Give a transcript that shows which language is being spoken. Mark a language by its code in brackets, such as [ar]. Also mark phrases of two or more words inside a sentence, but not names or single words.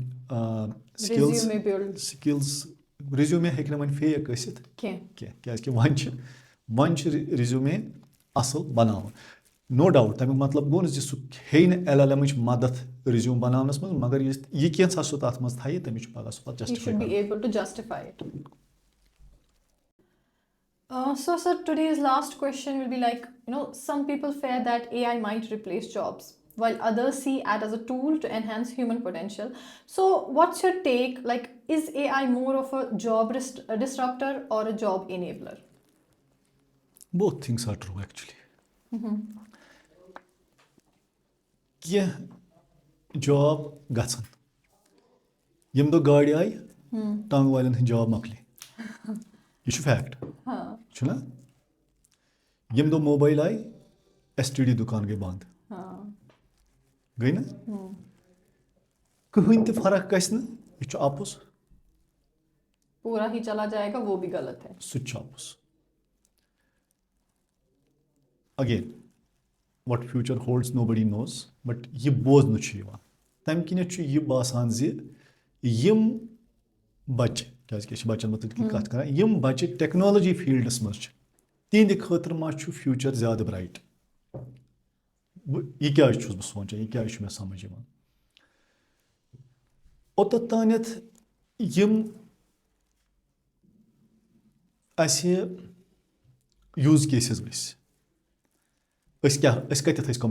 [en] Resume build. [ks] سِکِلٕز رِزیوٗمے ہیٚکہِ نہٕ وۄنۍ فیک ٲسِتھ کینٛہہ کیٛازِکہِ وۄنۍ چھِ رِزیوٗمے اَصٕل بَناوُن [en] no doubt [ks] تَمیُک مطلب گوٚو نہٕ زِ سُہ ہیٚیہِ نہٕ LLM-ٕچ مدد رِزیوٗم بَناونَس منٛز مگر یہِ کینٛژھا سُہ تَتھ منٛز تھایہِ تٔمِس چھُ پَگاہ سُہ پَتہٕ [en] He should be able to justify it. So, sir, today's last question will be like, some people fear that AI might replace jobs, while others see it as a tool to enhance human potential. So, what's your take? Like, is AI more of a job disruptor or a job enabler? Both things are true actually. [ks] کینٛہہ جاب گژھن ییٚمہِ دۄہ گاڑِ آیہِ ٹانٛگہٕ والٮ۪ن ہٕنٛدۍ جاب مۄکلے یہِ چھُ فیکٹ چھُنہ ییٚمہِ دۄہ موبایل آیہِ STD دُکان گٔے بنٛد گٔے نہ کٕہٕنۍ تہِ فرق گژھِ نہٕ یہِ چھُ اَپُز [ur] پورا ہی چلا جائے گا وہ بھی غلط ہے [ks] سُہ تہِ چھُ اَپُز [en] again what future holds nobody knows but [ks] یہِ بوزنہٕ چھُ یِوان تَمہِ کِنٮ۪تھ چھُ یہِ باسان زِ یِم بَچہِ کیٛازِکہِ أسۍ چھِ بَچَن مُتعلِق کَتھ کَران یِم بَچہِ ٹیکنالجی فیٖلڈَس منٛز چھِ تِہنٛدِ خٲطرٕ ما چھُ فیوٗچر زیادٕ برایٹ یہِ کیٛازِ چھُس بہٕ سونٛچان یہِ کیٛازِ چھُ مےٚ سَمجھ یِوان اوٚتَتھ تانٮ۪تھ یِم اَسہِ [en] use cases [ks] ٲسۍ أسۍ کَتٮ۪تھ ٲسۍ